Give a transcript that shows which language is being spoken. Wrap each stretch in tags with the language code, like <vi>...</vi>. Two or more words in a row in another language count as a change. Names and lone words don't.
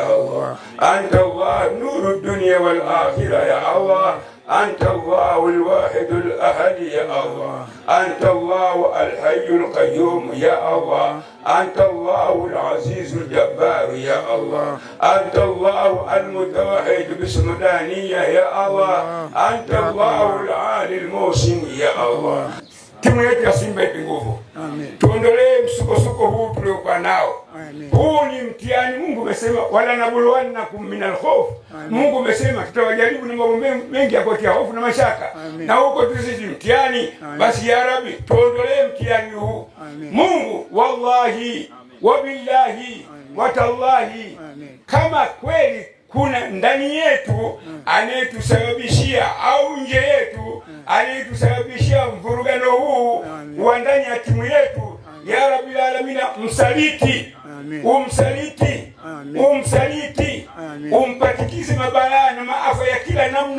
<ar>الله، أنت الله نور الدنيا والآخرة يا الله، أنت الله الواحد الأحد يا الله، أنت الله الحي القيوم يا الله، أنت الله العزيز الجبار يا الله، أنت الله المتوحد باسم دانية يا الله، أنت الله العالي الموسم يا الله.</ar> <sw>Timu yetu ya Simba ipe nguvu. Tuondolee msukosuko huu tuliokuwa nao. Huu ni mtihani. Mungu amesema</sw> <ar>ولنبلونكم من الخوف.</ar> <sw>Mungu amesema tutawajaribu na mambo mengi ya kutia hofu na mashaka. Na huko sisi mtihani. Basi</sw> <ar>يا رب</ar> <sw>tuondolee mtihani huu. Mungu</sw> <ar>والله وبالله وتالله,</ar> <sw>kama kweli kuna ndani yetu anayetusababishia au nje yetu anayetusababishia mvurugano huu wa ndani ya timu yetu,</sw> <ar>يا رب العالمين,</ar> <sw>msaliti, umsaliti, umsaliti, umpatikize mabalaa na maafa ya kila namna.</sw>